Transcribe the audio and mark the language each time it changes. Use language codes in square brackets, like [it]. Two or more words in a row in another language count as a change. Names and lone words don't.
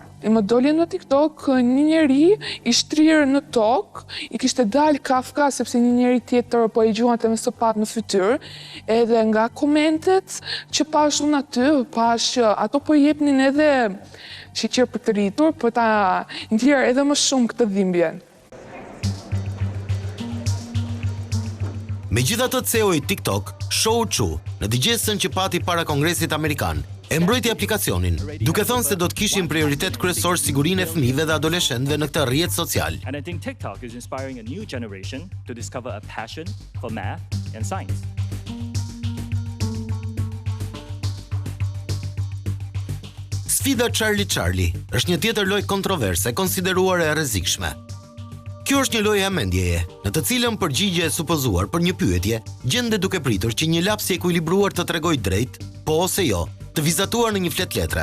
[sq] I më doli në TikTok një njeri i shtrirë në tokë, i kishte dalë kafka sepse një njeri tjetër po e gjuante me sopat në fytyrë, edhe nga komentet që pash unë aty, pash që ato po jepnin edhe sheqer për të rritur, për ta ndjerë edhe më shumë këtë dhimbjen. Megjithatë, CEO i TikTok, Shou Chu, në dëgjesën që pati para Kongresit Amerikan, e mbrojti aplikacionin, duke thënë se do të kishin prioritet kryesor sigurinë e fëmijëve dhe adoleshentëve në këtë rrjet social. [en] And I think TikTok is inspiring a new generation to discover a passion for math and science. [sq] Sfida Charlie është një tjetër lojë kontroverse konsideruar e rrezikshme. Kjo është një lojë hamendjeje, në të cilën përgjigje e supozuar për një pyetje gjendet duke pritur që një laps i ekuilibruar të tregojë drejt, po ose jo, të vizatuar në një flet letre.